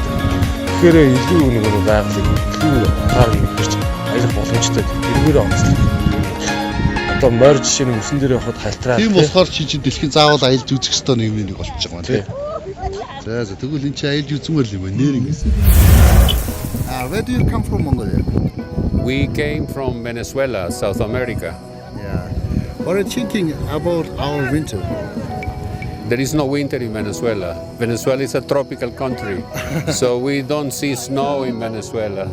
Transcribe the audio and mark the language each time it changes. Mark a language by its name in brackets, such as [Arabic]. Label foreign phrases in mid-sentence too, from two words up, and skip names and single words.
[Mongolian] Тэгэхээр илүү нэг байгалийн илүү гар мэдэрч аялах боломжтой. Тэргээр онцлог. Одоо морь жишээ нь мөсөн дээр явахад халтраад. Тийм болохоор чи дэлхийн заавал аялж үзэх ёстой нэг болчихж байгаа тийм. За тэгвэл энэ чи аялж үзмээр л юм байна. Нэр ингэсэн. [English] Where do you come from, Mongolia? We came from Venezuela, South America. Yeah. What are you thinking about our winter? There is no winter in Venezuela. Venezuela is a tropical country, so we don't see snow in Venezuela.